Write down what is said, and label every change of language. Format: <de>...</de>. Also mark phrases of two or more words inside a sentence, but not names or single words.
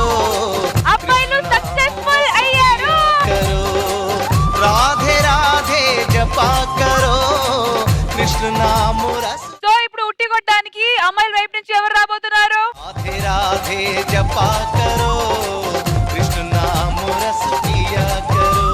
<te>అబ్బాయిలు సక్సెస్ఫుల్ అయ్యారు.</te> <hi>करो राधे राधे जपा करो, कृष्ण नाम रस.</hi> <te>సో ఇప్పుడు ఉట్టి కొట్టడానికి అమ్మాయిల వైపు నుంచి ఎవరు రాబోతున్నారు?</te> <hi>राधे राधे जपा करो, कृष्ण नाम रस पिया करो.</hi>